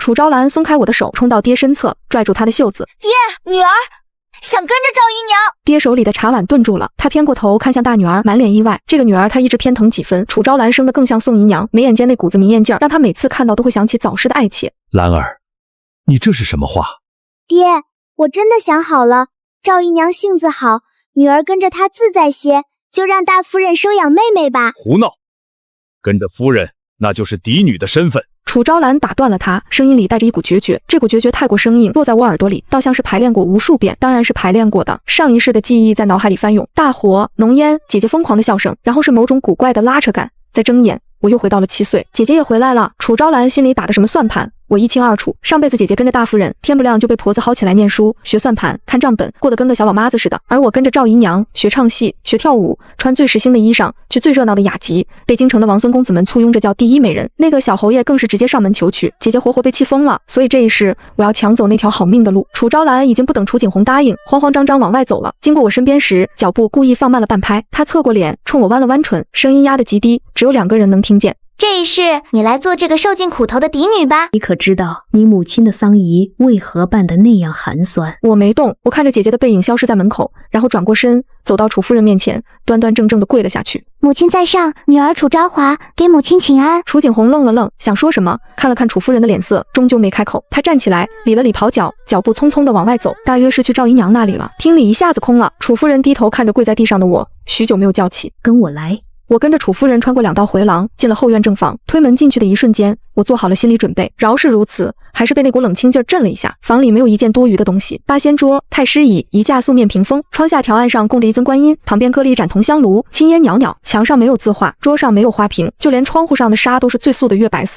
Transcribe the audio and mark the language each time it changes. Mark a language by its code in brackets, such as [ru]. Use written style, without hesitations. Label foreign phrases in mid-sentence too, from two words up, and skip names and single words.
[zh] 楚昭蘭鬆開我的手，衝到爹身側，拽住他的袖子。爹，女兒想跟着趙姨娘。爹手裡的茶碗頓住了，他偏過頭看向大女兒，滿臉意外。這個女兒他一直偏疼幾分。楚昭蘭生得更像宋姨娘，眉眼間那股子明豔勁兒，讓他每次看到都會想起早逝的愛妾。蘭兒，你這是什麼話？爹，我真的想好了，趙姨娘性子好，女兒跟着她自在些，就讓大夫人收養妹妹吧。胡鬧，跟着夫人那就是嫡女的身份。楚昭兰打斷了他，聲音裡帶着一股決絕，這股決絕太過生硬，落在我耳朵裡，倒像是排練過無數遍。當然是排練過的，上一世的記憶在腦海裡翻湧，大火、濃煙、姐姐瘋狂的笑聲，然後是某種古怪的拉扯感。再睜眼，我又回到了7歲，姐姐也回來了。楚昭蘭心裡打的什麼算盤，我一清二楚。上輩子姐姐跟着大夫人，天不亮就被婆子薅起來念書、學算盤、看賬本，過得跟個小老媽子似的。而我跟着趙姨娘學唱戲、學跳舞，穿最時興的衣裳，去最熱鬧的雅集，被京城的王孫公子們簇擁着叫第一美人。那個小侯爺更是直接上門求娶，姐姐活活被氣瘋了。所以這一世我要搶走那條好命的路。楚昭蘭已經不等楚景紅答應，慌慌張張往外走了。經過我身邊時，腳步故意放慢了半拍。她側過臉，衝我彎了彎唇，聲音壓得極低，只有2個人能聽見。這一世，你來做這個受盡苦頭的嫡女吧。你可知道你母親的喪儀為何辦得那樣寒酸？我沒動，我看着姐姐的背影消失在門口，然後轉過身，走到楚夫人面前，端端正正地跪了下去。母親在上，女兒楚昭華給母親請安。楚景紅愣了愣，想說什麼，看了看楚夫人的臉色，終究沒開口。她站起來，理了理袍角，腳步匆匆地往外走，大約是去趙姨娘那裡了。廳裡一下子空了，楚夫人低頭看着跪在地上的我，許久沒有叫起。跟我來。我跟着楚夫人穿過 2道回廊，進了後院正房。推門進去的一瞬間，我做好了心理準備。饒是如此，還是被那股冷清勁兒震了一下。房裡沒有一件多餘的東西，八仙桌、太師椅、一架素面屏風，窗下條案上供着一尊觀音，旁邊擱了一盞銅香爐，青煙裊裊。牆上沒有字畫，桌上沒有花瓶，就連窗戶上的紗都是最素的月白色。